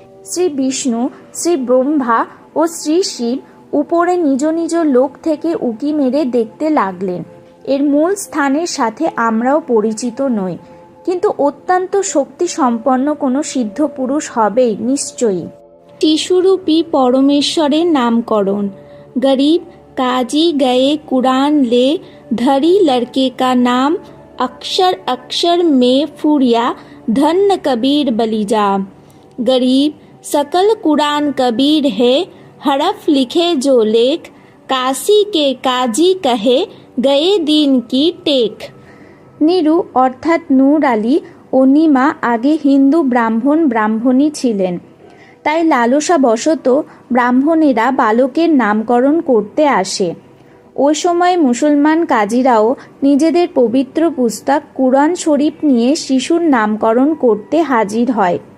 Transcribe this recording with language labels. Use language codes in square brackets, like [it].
[bn] শ্রী বিষ্ণু, শ্রী ব্রহ্মা ও শ্রী শিব উপরে নিজ নিজ লোক থেকে উকি মেরে দেখতে লাগলেন। এর মূল স্থানের সাথে আমরাও পরিচিত নই, কিন্তু অত্যন্ত শক্তি সম্পন্ন কোনো সিদ্ধ পুরুষ হবেই নিশ্চয়ই। শিশুরূপী পরমেশ্বরের নামকরণ। [hi] গরিব কাজী গয়ে কুরআন লে, ধরি লড়কে কা নাম, अक्षर अक्षर में फूरिया, धन्य कबीर बलिजा। गरीब सकल कुरान कबीर है, हरफ लिखे जो लेख, काशी के काजी कहे गए दिन की टेक। [bn] নীরু অর্থাৎ নূর আলী ও নিমা আগে হিন্দু ব্রাহ্মণী ছিলেন, তাই লালসাবশত ব্রাহ্মণেরা বালকের নামকরণ করতে আসে। ওই সময় মুসলমান কাজীরাও নিজেদের পবিত্র পুস্তক কুরআন শরীফ নিয়ে শিশুর নামকরণ করতে হাজির হয়।